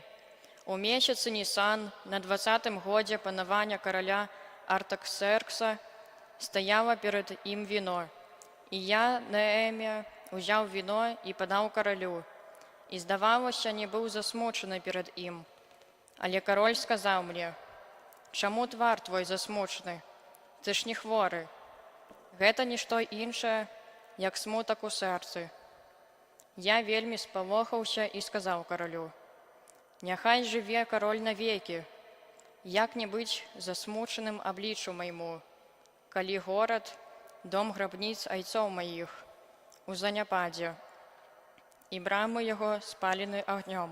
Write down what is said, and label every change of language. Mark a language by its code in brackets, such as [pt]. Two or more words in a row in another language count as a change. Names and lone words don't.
[ru] У месяце Нисан, на 20-м годе панавання короля Артаксеркса, стояло перед им вино. И я, Неемія, узял вино и подал королю. И здавалося, не был засмучены перед им. Але король сказал мне: [be] «Чаму твар твой засмучены? Ты ж не хворы». Гэта нішто іншае, як смутак у сэрцы. Я вельмі спалохаўся і сказаў каролю: «Няхай жыве король навекі, як не быць засмучаным абліччу майму, калі горад, дом грабніц айцоў маіх, у заняпадзе, і брамы яго спалены агнём».